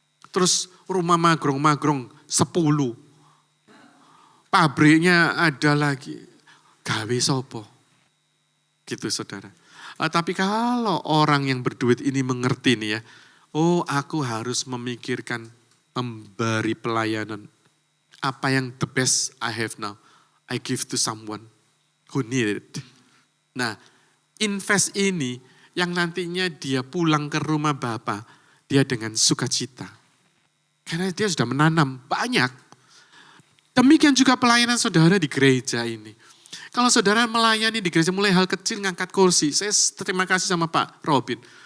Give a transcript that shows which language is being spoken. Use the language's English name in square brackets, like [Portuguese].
[Indonesian] Terus rumah [Javanese] magrong-magrong [Indonesian] 10. Pabriknya ada lagi. [Javanese] Gawe sopo. [Indonesian] Gitu saudara. Tapi kalau orang yang berduit ini mengerti nih ya. Oh aku harus memikirkan memberi pelayanan. Apa yang [English] the best I have now, I give to someone who need it. [Indonesian] Nah, invest ini yang nantinya dia pulang ke rumah Bapa, dia dengan sukacita. Karena dia sudah menanam banyak. Demikian juga pelayanan saudara di gereja ini. Kalau saudara melayani di gereja mulai hal kecil ngangkat kursi, saya terima kasih sama Pak Robin.